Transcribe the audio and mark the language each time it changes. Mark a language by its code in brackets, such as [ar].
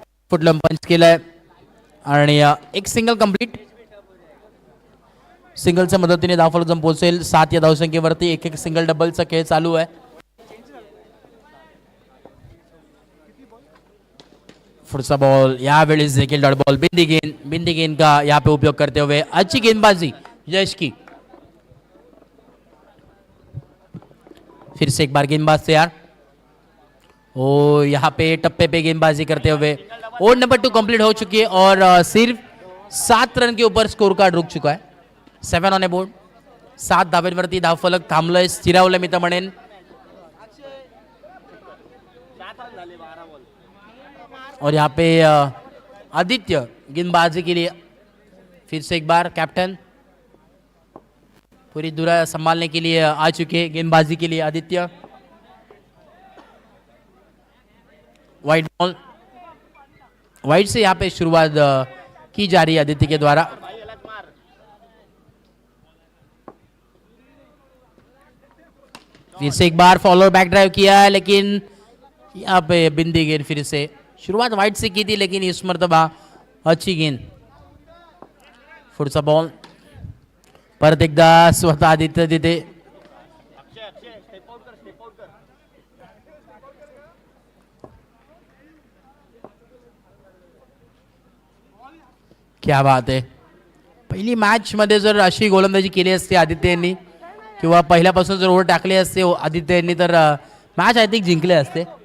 [mr] फुटलं पंच केलं आहे आणि एक सिंगल कंप्लीट. सिंगलच्या मदतीने धावफलक जम पोहोचेल 7 या धावसंख्येवरती. एक सिंगल डबलचा खेळ चालू आहे. पुढचा बॉल यावेळेस देखील डॉट बॉल. [hi] बिंदी गेंद का यहाँ पे उपयोग करते हुए अच्छी गेंदबाजी यश की. फिर से एक बार गेंदबाज तैयार. ओ यहाँ पे टप्पे पे गेंदबाजी करते हुए ओवर नंबर 2 कंप्लीट हो चुकी है और सिर्फ 7 रन के ऊपर स्कोर कार्ड रुक चुका है. [en] 7 on a board. [mr] 7 धाब्यांवरती धावफलक थांबलंय, स्थिरावलं मी तर म्हणेन. [hi] और यहाँ पे आदित्य गेंदबाजी के लिए फिर से एक बार कैप्टन पूरी दुरा संभालने के लिए आ चुके. गेंदबाजी के लिए आदित्य. Wide ball. वाइड से यहाँ पे शुरुआत की जा रही है आदित्य के द्वारा. फिर से एक बार फॉलोअर बैक ड्राइव किया है लेकिन यहाँ पे बिंदी गेंद. फिर से शुरुआत वाइड से की थी लेकिन इस मर्तबा अच्छी गेंद. [mr] पुढचा बॉल परत एकदा स्वतः आदित्य तिथे. क्या बात आहे. पहिली मॅच मध्ये जर अशी गोलंदाजी केली असती आदित्य यांनी किंवा पहिल्यापासून जर ओव्हर टाकले असते आदित्य यांनी तर मॅच [en] I think [mr] जिंकले असते.